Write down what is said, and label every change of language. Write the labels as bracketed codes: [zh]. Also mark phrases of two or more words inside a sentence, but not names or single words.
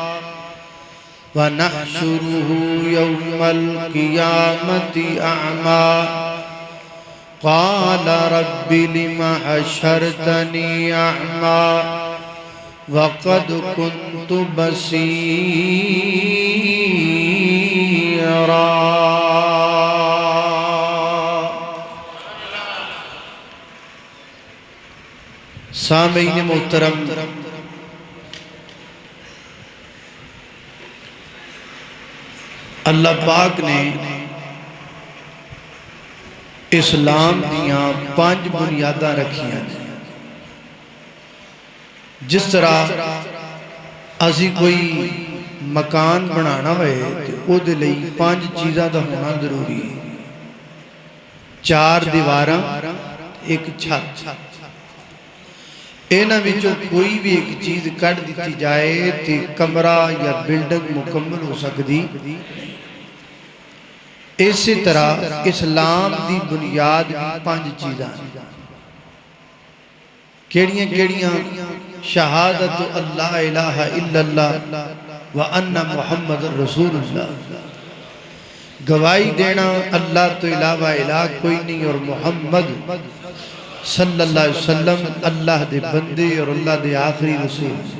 [ar] ونحشره يوم القيامة أعمى قال رب لم حشرتني أعمى وقد كنت بصيرا [pa] سامعین محترم، اللہ پاک نے اسلام دیاں 5 بنیاداں رکھیاں ہیں۔ جس طرح اسی کوئی مکان بنانا ہوئے تو او دے لئی 5 چیزاں دا ہونا ضروری ہے۔ 4 دیواراں، ایک چھت۔ اینا وچوں کوئی بھی ایک چیز کٹ دیتی جائے تے کمرہ یا بلڈنگ مکمل ہو سکتی۔ اسی طرح اسلام دی بنیاد بھی 5 چیزاں کیڑیاں شہادت [ar] اللہ الہ الا اللہ وان محمد رسول اللہ، [pa] گواہی دینا اللہ تو علاوہ الہ کوئی نہیں اور محمد [ar] صلی اللہ علیہ وسلم [pa] اللہ دے بندے اور اللہ دے آخری رسول،